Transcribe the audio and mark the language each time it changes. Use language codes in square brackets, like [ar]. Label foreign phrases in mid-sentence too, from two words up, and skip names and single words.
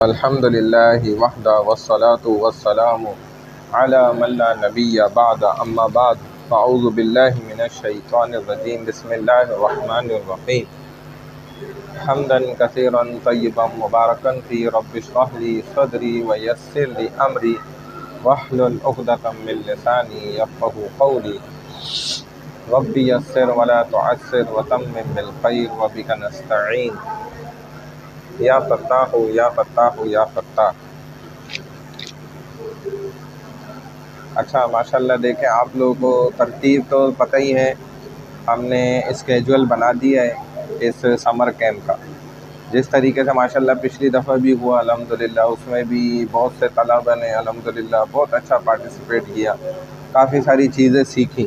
[ar] الحمد لله وحده والصلاة والسلام على من لا نبي بعده أما بعد فأعوذ بالله من الش الشيطان الرجيم بسم الله الرحمن الرحيم حمدا كثيرا طيبا مباركا فيه رب اشرح لي صدري ويسر لي أمري واحلل عقدة من لساني يفقهوا قولي رب يسر ولا تعسر وتمم بالخير وبك نستعين يا فتاح يا فتاح يا فتاح. [hi] अच्छा माशाल्लाह, देखें आप लोगों को तरतीब तो पता ही है, हमने स्केजुअल बना दिया है इस [en] summer camp [hi] का। जिस तरीके से माशाल्लाह पिछली दफ़ा भी हुआ अल्हम्दुलिल्लाह, उसमें भी बहुत से तलबा ने अल्हम्दुलिल्लाह बहुत अच्छा पार्टिसिपेट किया, काफ़ी सारी चीज़ें सीखी।